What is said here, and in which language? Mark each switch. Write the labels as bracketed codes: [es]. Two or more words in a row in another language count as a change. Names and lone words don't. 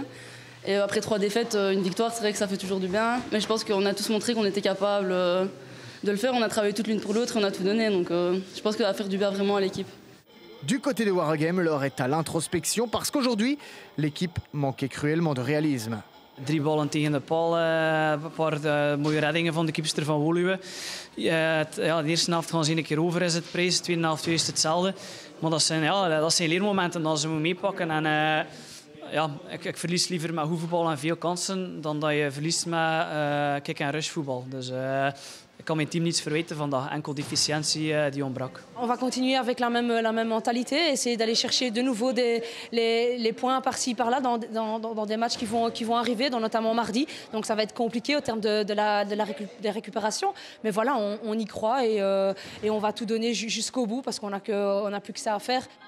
[fr] Et après 3 défaites, une victoire, c'est vrai que ça fait toujours du bien. Mais je pense qu'on a tous montré qu'on était capable de le faire. On a travaillé toute l'une pour l'autre et on a tout donné. Donc je pense que ça va faire du bien vraiment à l'équipe. Du côté de Waregem, l'heure est à l'introspection parce qu'aujourd'hui, l'équipe manquait cruellement de réalisme. [nl] 3 ballen tegen de paal, een paar mooie reddingen van de keepster van Woluwe. De eerste helft gaan ze een keer over is het prijs, de tweede helft juist hetzelfde. Maar dat zijn leermomenten dat ze moeten meepakken. En ik verlies liever met hoevoetbal en veel kansen dan dat je verliest met kick- en rushvoetbal. Dus ik kan mijn team niets verwijten van dat, enkel de efficiëntie die ontbrak. [fr] On va continuer avec la même mentalité, essayer d'aller chercher de nouveau les points par-ci par-là dans des matchs qui vont arriver, notamment mardi. Donc ça va être compliqué au terme des récupérations. Mais voilà, on y croit et on va tout donner jusqu'au bout parce qu'on n'a plus que ça à faire.